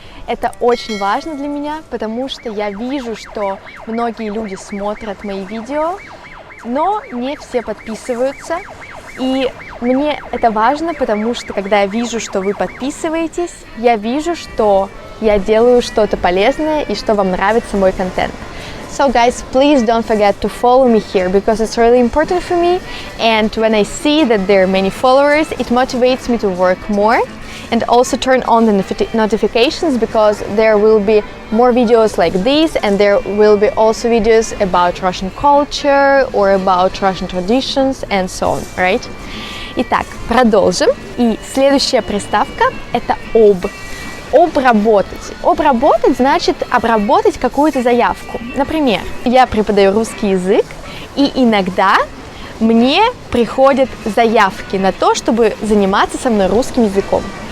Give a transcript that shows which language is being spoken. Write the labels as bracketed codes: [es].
[ru] Это очень важно для меня, потому что я вижу, что многие люди смотрят мои видео, но не все подписываются. И мне это важно, потому что, когда я вижу, что вы подписываетесь, я вижу, что я делаю что-то полезное и что вам нравится мой контент. [en] So guys, please don't forget to follow me here because it's really important for me, and when I see that there are many followers, it motivates me to work more, and also turn on the notifications because there will be more videos like this, and there will be also videos about Russian culture or about Russian traditions and so on, right? [ru] Итак, продолжим. И следующая приставка – это об. Обработать. Обработать значит обработать какую-то заявку. Например, я преподаю русский язык, и иногда мне приходят заявки на то, чтобы заниматься со мной русским языком.